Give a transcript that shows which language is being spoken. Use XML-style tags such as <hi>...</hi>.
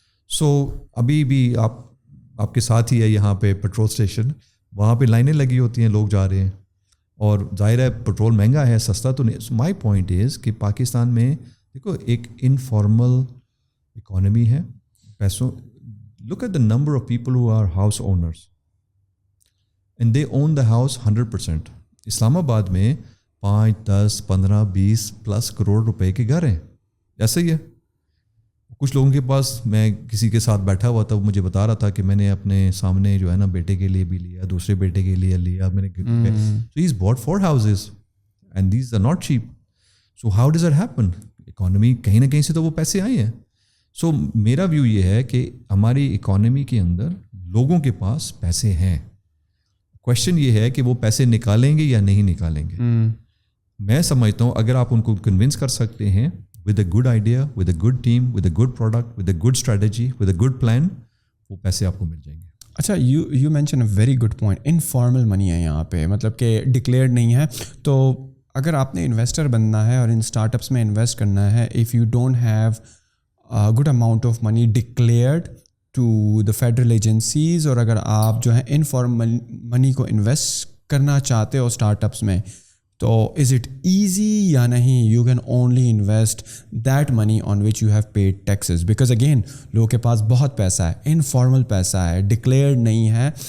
<ur>سو ابھی بھی آپ کے ساتھ ہی ہے یہاں پہ پیٹرول اسٹیشن, وہاں پہ لائنیں لگی ہوتی ہیں, لوگ جا رہے ہیں, اور ظاہر ہے پیٹرول مہنگا ہے, سستا تو نہیں.</ur> <en>my point is</en> <ur>کہ پاکستان میں دیکھو ایک انفارمل اکانومی ہے پیسوں.</ur> <en>Look at the number of people who are house owners and they own the house 100%.</en> <ur>اسلام آباد میں 5, 10, 15, 20+ کروڑ روپے کے گھر ہیں. ایسا ہی ہے. کچھ لوگوں کے پاس, میں کسی کے ساتھ بیٹھا ہوا تھا, وہ مجھے بتا رہا تھا کہ میں نے اپنے سامنے جو ہے نا بیٹے کے لیے بھی لیا, دوسرے بیٹے کے لیے لیا میں نے.</ur> <en>So he is but 4 houses and these are not cheap. So how does it happen?</en> <ur>Economy کہیں نہ کہیں سے تو وہ پیسے آئے ہیں. سو میرا ویو یہ ہے کہ ہماری اکانومی کے اندر لوگوں کے پاس پیسے ہیں. کویشچن یہ ہے کہ وہ پیسے نکالیں گے یا نہیں نکالیں گے. میں سمجھتا ہوں اگر آپ ان کو کنونس کر سکتے ہیں</ur> <en>with a good idea, with a good team, with a good product, with a good strategy, with a good plan,</en> <ur>وہ پیسے آپ کو مل جائیں گے.</ur> <en>اچھا, you mention a very good point.</en> <ur>Informal منی ہے یہاں پہ, مطلب کہ ڈکلیئرڈ نہیں ہے. تو اگر آپ نے انویسٹر بننا ہے اور ان اسٹارٹ اپس میں انویسٹ کرنا ہے,</ur> <en>if you don't have good amount of money declared to the federal agencies,</en> <ur>اور اگر آپ جو ہے انفارمل منی کو انویسٹ کرنا چاہتے ہو اسٹارٹ اپس میں, تو از اٹ ایزی یا نہیں؟</ur> <en>you can only invest that money on which you have paid taxes, because again</en> <ur>لوگوں کے پاس بہت پیسہ ہے, انفارمل پیسہ ہے, ڈکلیئرڈ نہیں ہے.</ur>